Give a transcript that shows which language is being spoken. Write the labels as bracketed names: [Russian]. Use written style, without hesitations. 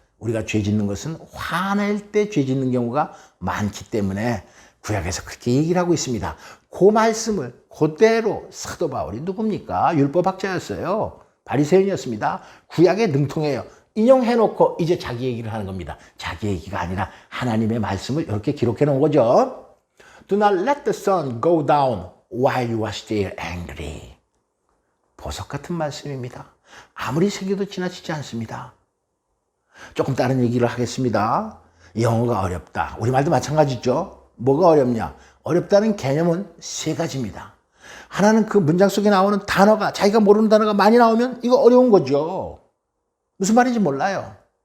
[Korean] 우리가 죄 짓는 것은 화낼 때 죄 짓는 경우가 많기 때문에 구약에서 그렇게 얘기를 하고 있습니다. 그 말씀을 그대로 사도 바울이 누굽니까? 율법학자였어요. 바리새인이었습니다. 구약에 능통해요. 인용해놓고 이제 자기 얘기를 하는 겁니다. 자기 얘기가 아니라 하나님의 말씀을 이렇게 기록해 놓은 거죠. [English] Do not let the sun go down while you are still angry. [Korean] 보석 같은 말씀입니다. 아무리 새겨도 지나치지 않습니다. 조금 다른 얘기를 하겠습니다. 영어가 어렵다. 우리말도 마찬가지죠. 뭐가 어렵냐? 어렵다는 개념은 세 가지입니다. 하나는 그 문장 속에 나오는 단어가, 자기가 모르는 단어가 많이 나오면 이거 어려운 거죠. 무슨 말인지 몰라요.